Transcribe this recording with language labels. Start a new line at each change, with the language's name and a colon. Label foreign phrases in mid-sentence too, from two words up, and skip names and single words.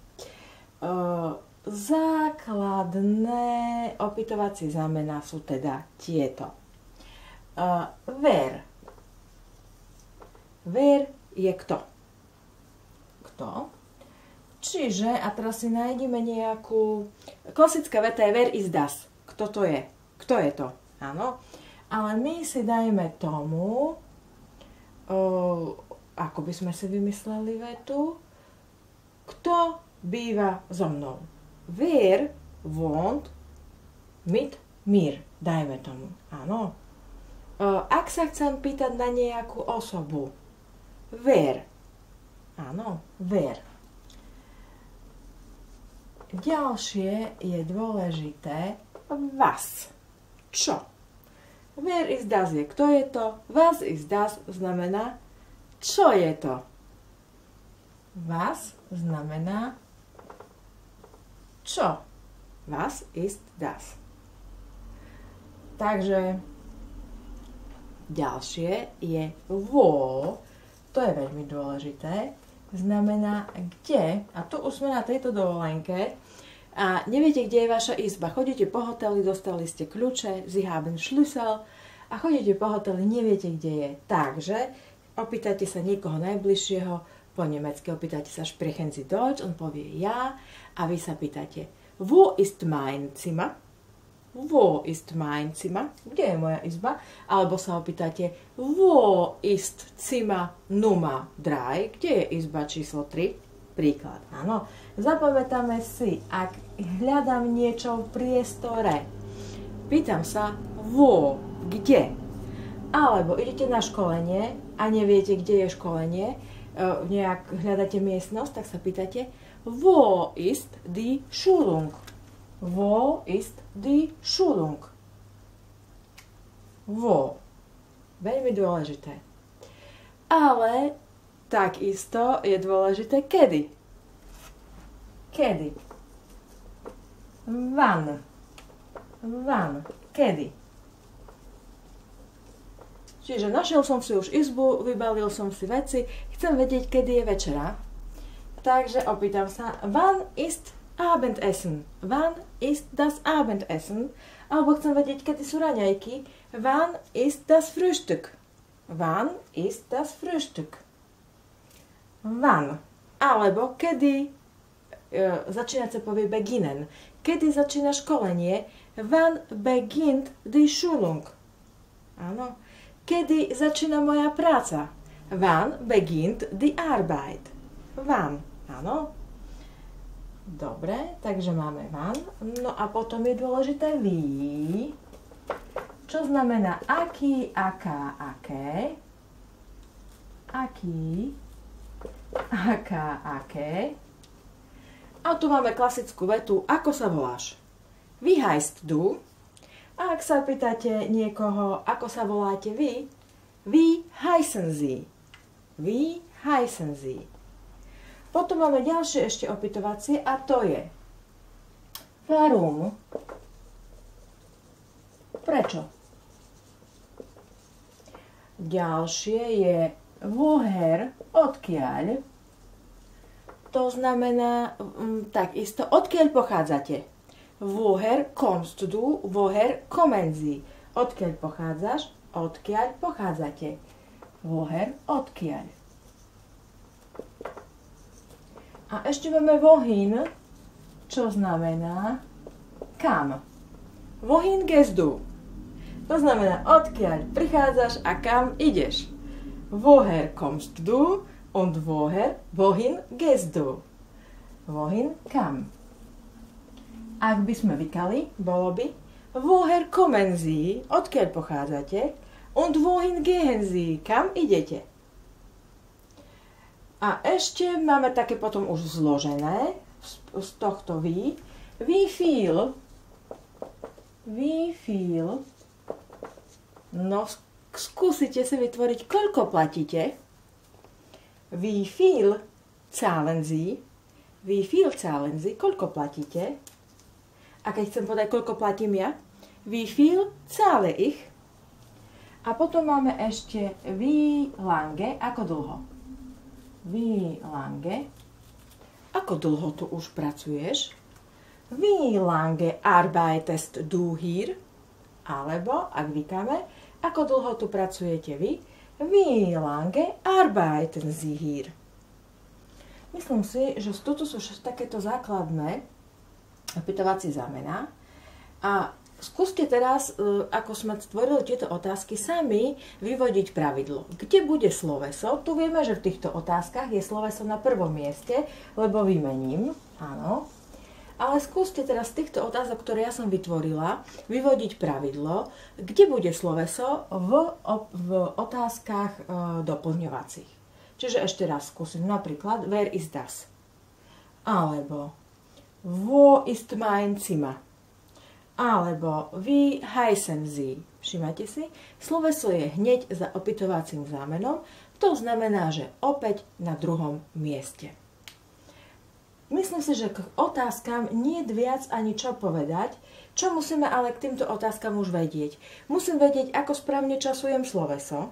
Slovak: Základné opytovacie zámená sú teda tieto. Wer. Wer je kto? Kto? Čiže, a teraz si nájdeme nejakú... Klasická veta je
German: wer ist das.
Slovak: Kto to je? Kto je to? Áno. Ale my si dajme tomu... ako by sme si vymysleli vetu? Kto býva so mnou?
German: Wer wohnt mit mir?
Slovak: Dajme tomu. Áno. Ak sa chcem pýtať na nejakú osobu, wer. Áno, wer. Ďalšie je dôležité was. Čo?
German: Wer ist das
Slovak: je kto je to,
German: was ist das
Slovak: znamená čo je to. Was znamená čo?
German: Was ist das?
Slovak: Takže ďalšie je wo, to je veľmi dôležité, znamená kde, a tu už sme na tejto dovolenke a neviete, kde je vaša izba. Chodíte po hoteli, dostali ste kľúče,
German: Sie haben Schlüssel
Slovak: a chodíte po hoteli, neviete, kde je. Takže opýtate sa niekoho najbližšieho, po nemecky opýtate sa
German: sprechen Sie Deutsch,
Slovak: on povie ja a vy sa pýtate
German: wo ist mein Zimmer? Wo ist mein Zimmer?
Slovak: Kde je moja izba? Alebo sa opýtate
German: wo ist Zimmer Nummer 3?
Slovak: Kde je izba číslo 3? Príklad, áno. Zapamätáme si, ak hľadám niečo v priestore, pýtam sa wo, kde? Alebo idete na školenie a neviete, kde je školenie, nejak hľadáte miestnosť, tak sa pýtate
German: wo ist die Schulung? Wo ist die Schulung? Wo.
Slovak: Veľmi dôležité. Ale takisto je dôležité kedy. Kedy. Wann. Wann. Kedy. Čiže našiel som si už izbu, vybalil som si veci, chcem vedieť, kedy je večera. Takže opýtam sa,
German: wann ist Abendessen? Wann ist das Abendessen?
Slovak: Alebo chcem vedieť, kedy sú raňajky.
German: Wann ist das Frühstück? Wann ist das Frühstück? Wann.
Slovak: Alebo kedy začínať sa povie beginnen. Kedy začína školenie?
German: Wann beginnt die Schulung?
Slovak: Áno. Kedy začína moja práca?
German: Wann beginnt die Arbeit? Wann.
Slovak: Áno. Dobre, takže máme wann. No a potom je dôležité wie, čo znamená aký, aká, aké. Aký, aká, aké. A tu máme klasickú vetu, ako sa voláš.
German: Wie heißt du?
Slovak: A ak sa pýtate niekoho, ako sa voláte vy,
German: wie heißen Sie? Wie heißen Sie?
Slovak: Potom máme ďalšie ešte opytovacie a to je warum? Prečo? Ďalšie je woher, odkiaľ. To znamená takisto, odkiaľ pochádzate.
German: Woher kommst du, woher kommen Sie?
Slovak: Odkiaľ pochádzaš, odkiaľ pochádzate. Woher, odkiaľ. A ešte máme wohin, čo znamená kam.
German: Wohin gehst du?
Slovak: To znamená, odkiaľ prichádzaš a kam ideš.
German: Woher kommst du und wohin gehst du?
Slovak: Wohin, kam. Ak by sme vykali, bolo by
German: woher kommen Sie,
Slovak: odkiaľ pochádzate,
German: und wohin gehen Sie,
Slovak: kam idete. A ešte máme také potom už zložené z tohto
German: wie viel,
Slovak: no skúsite si vytvoriť, koľko platíte.
German: Wie viel zahlen Sie,
Slovak: koľko platíte. A keď chcem povedať, koľko platím ja,
German: wie viel zahle ich.
Slovak: A potom máme ešte
German: wie lange,
Slovak: ako dlho.
German: Wie lange,
Slovak: ako dlho tu už pracuješ?
German: Wie lange arbeitest du hier?
Slovak: Alebo, ak vykáme, ako dlho tu pracujete vy?
German: Wie lange arbeiten Sie hier?
Slovak: Myslím si, že toto sú takéto základné opytovacie zámená. A skúste teraz, ako sme stvorili tieto otázky, sami vyvodiť pravidlo. Kde bude sloveso? Tu vieme, že v týchto otázkach je sloveso na prvom mieste, lebo vymením, áno. Ale skúste teraz z týchto otázok, ktoré ja som vytvorila, vyvodiť pravidlo, kde bude sloveso v otázkach doplňovacích. Čiže ešte raz skúsim napríklad,
German: wer ist das? Alebo wo ist mein Zimmer? Alebo wie heißen Sie?
Slovak: Všimajte si, sloveso je hneď za opytovacím zámenom, to znamená, že opäť na druhom mieste. myslím si, že k otázkam nie je viac ani čo povedať. Čo musíme ale k týmto otázkam už vedieť? Musím vedieť, ako správne časujem sloveso.